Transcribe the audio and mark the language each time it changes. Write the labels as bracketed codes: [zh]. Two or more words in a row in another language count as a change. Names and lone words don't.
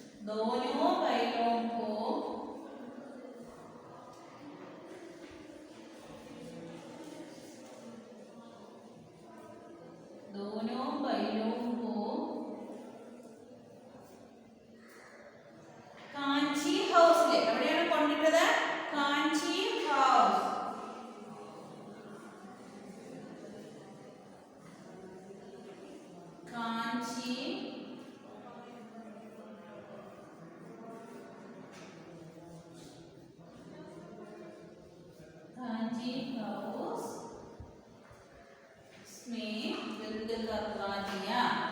[hi] दोनों बैलों को [ml] കാഞ്ചി ഹൗസിൽ എവിടെയാണ് കൊണ്ടിട്ടത്? [hi] കാഞ്ചി ഹൗസ്. കാഞ്ചി हाउस में बंद करवा दिया.